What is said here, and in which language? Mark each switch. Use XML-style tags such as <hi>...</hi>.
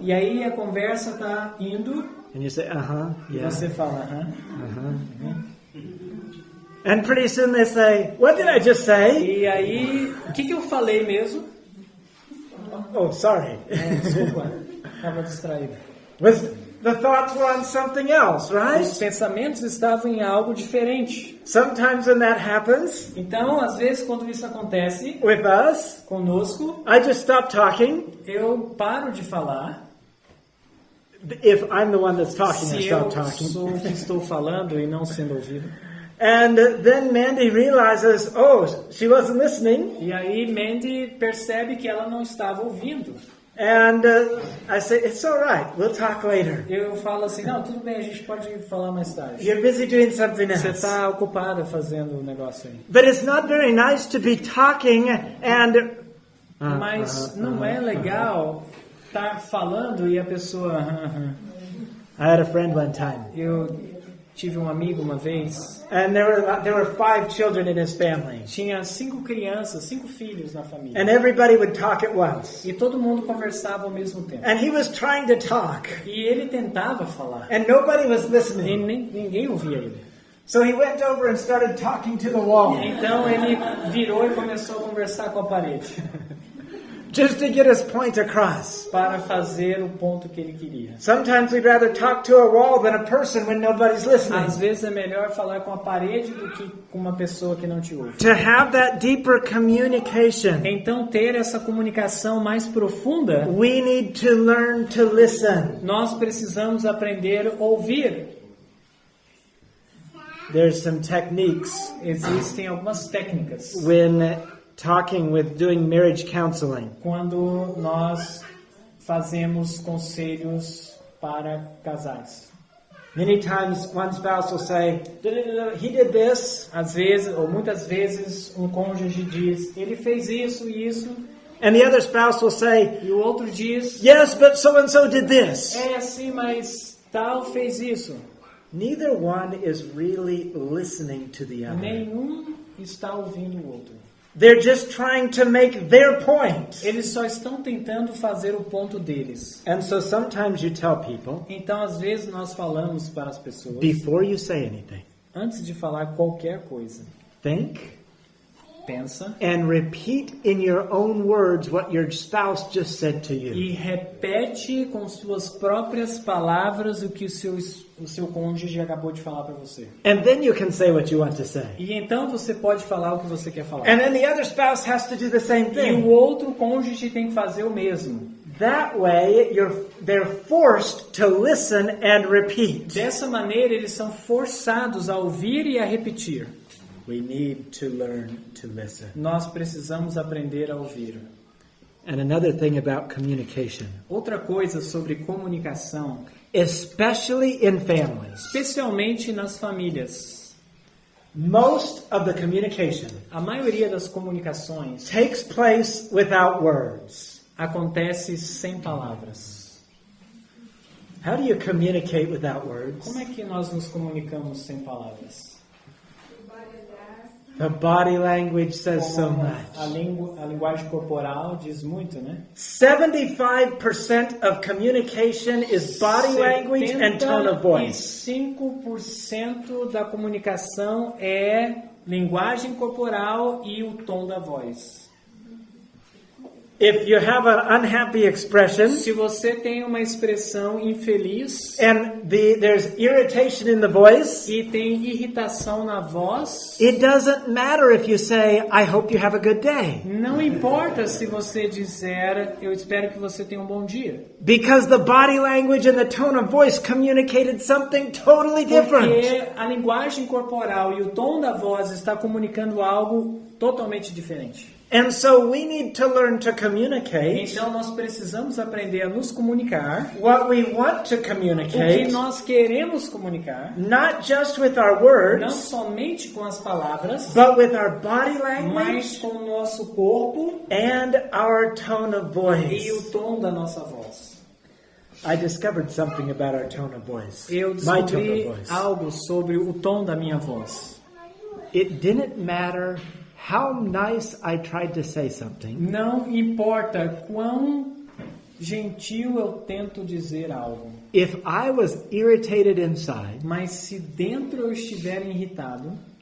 <pt>e aí a conversa está indo</pt> <en>and you say,</en> <pt>e</pt> <en>yeah.</en> <pt>você fala, aham.</pt> <en>And pretty soon they say, what did I just say?</en> <pt>E aí, o que eu falei mesmo?</pt> <en>Oh, sorry.</en> <pt>Desculpa, estava distraído.</pt> <en>The thoughts were on something else, right?</en> <pt>Os pensamentos estavam em algo diferente.</pt> <en>Sometimes when that happens</en> <pt>Então, às vezes, quando isso acontece</pt> <en>with us,</en> <pt>conosco,</pt> <en>I just stop talking.</en> <pt>eu paro de falar.</pt> <en>If I'm the one that's talking, I</en> <pt>Se eu</pt> <en>stop talking.</en> <pt>sou o que estou falando e não sendo ouvido.</pt> <en>And then Mandy realizes, oh, she wasn't listening.</en> <pt>E aí Mandy percebe que ela não estava ouvindo.</pt> <en>And I say, it's all right. We'll talk later.</en> <pt>Eu falo assim, não, tudo bem, a gente pode falar mais tarde.</pt> <en>You're busy doing something</en> <pt>Você está ocupada fazendo o negócio aí.</pt> <en>But it's not very nice to be talking and...</en> <pt>Mas não é legal estar falando e a pessoa...</pt> <en>I had a friend one time.</en> <pt>Eu tive um amigo uma vez,</pt> <en>And there were 5 children in his family.</en> <pt>tinha 5 crianças, 5 filhos na família.</pt> <en>And everybody would talk at once.</en> <pt>E todo mundo conversava ao mesmo tempo.</pt> <en>And he was trying to talk.</en> <pt>E ele tentava falar.</pt> <en>And nobody was</en> <pt>E</pt> <en>listening.</en> <pt>ninguém ouvia ele.</pt> <en>So he went over and started talking to the wall.</en> <pt>Então ele virou e começou a conversar com a parede.</pt> <en>Just to get his point across.</en> <pt>Para fazer o ponto que ele queria.</pt> <en>Sometimes we'd rather talk to a wall than a person when nobody's listening.</en> <pt>Às vezes é melhor falar com a parede do que com uma pessoa que não te ouve.</pt> <en>To have that deeper communication,</en> <pt>Então ter essa comunicação mais profunda,</pt> <en>we need to learn to listen.</en> <pt>nós precisamos aprender a ouvir.</pt> <en>There's some techniques</en> <pt>Existem algumas técnicas</pt> <en>when talking with doing marriage counseling.</en> <pt>quando nós fazemos conselhos para casais.</pt> <en>Many times one spouse will say, he did this,</en> <pt>Às vezes, ou muitas vezes, um cônjuge diz, ele fez isso e isso,</pt> <en>and the other spouse will say,</en> <pt>e o outro diz,</pt> <en>yes, but so and so did this.</en> <pt>é assim, mas tal fez isso.</pt> <en>neither one is really listening to the other.</en> <pt>Nenhum está ouvindo o outro.</pt> <en>They're just trying to make their point.</en> <pt>Eles só estão tentando fazer o ponto deles.</pt> <en>And so sometimes you tell people,</en> <pt>Então, às vezes, nós falamos para as pessoas,</pt> <en>before you say anything,</en> <pt>antes de falar qualquer coisa,</pt> <en>think</en> <pt>pensa</pt> <en>and repeat in your own words what your spouse just said to you.</en> <pt>e repete com suas próprias palavras o que o seu cônjuge acabou de falar para você.</pt> <en>And then you can say what you want to say.</en> <pt>E então você pode falar o que você quer falar.</pt> <en>And then the other spouse has to do the same</en> <pt>E o</pt> <en>thing.</en> <pt>outro cônjuge tem que fazer o mesmo.</pt> <en>That way, they're forced to listen and repeat.</en> <pt>Dessa maneira, eles são forçados a ouvir e a repetir.</pt> <en>We need to learn to listen.</en> <pt>Nós precisamos aprender a ouvir.</pt> <en>And another thing about communication,</en> <pt>Outra coisa sobre comunicação,</pt> <en>especially in families,</en> <pt>especialmente nas famílias.</pt> <en>most of the communication</en> <pt>A maioria das comunicações</pt> <en>takes place without words.</en> <pt>acontece sem palavras.</pt> <en>How do you communicate without words?</en> <pt>Como é que nós nos comunicamos sem palavras?</pt> <en>The body language says so</en> <pt>Como</pt> <en>much.</en> <pt>a linguagem corporal diz muito, né?</pt> <en>75% of communication is body language and tone of voice.</en> <pt>75% da comunicação é linguagem corporal e o tom da voz.</pt> <en>If you have an unhappy expression</en> <pt>Se você tem uma expressão infeliz</pt> <en>and there's irritation in the voice,</en> <pt>e tem irritação na voz,</pt> <en>it doesn't matter if you say, I hope you have a good day.</en> <pt>não importa se você disser, eu espero que você tenha um bom dia.</pt> <en>Because the body language and the tone of voice communicated something totally different.</en> <pt>Porque a linguagem corporal e o tom da voz está comunicando algo totalmente diferente.</pt> <en>And so we need to learn to communicate</en> <pt>Então nós precisamos aprender a nos comunicar</pt> <en>what we want to</en> <pt>o que</pt> <en>communicate,</en> <pt>nós queremos comunicar,</pt> <en>not just with our</en> <pt>não</pt> <en>words,</en> <pt>somente com as palavras,</pt> <en>but with our body</en> <pt>mas</pt> <en>language</en> <pt>com o nosso corpo</pt> <en>and our tone of</en> <pt>e o</pt> <en>voice.</en> <pt>tom da nossa voz.</pt> <en>I discovered something about our tone of voice.</en> <pt>Eu</pt> <en>My tone</en> <pt>descobri</pt> <en>of voice.</en> <pt>algo sobre o tom da minha voz.</pt> <en>It didn't matter how nice I tried to say something.</en> <pt>Não importa quão gentil eu tento dizer algo,</pt> <en>If I was irritated inside,</en> <pt>mas se dentro eu estiver irritado,</pt>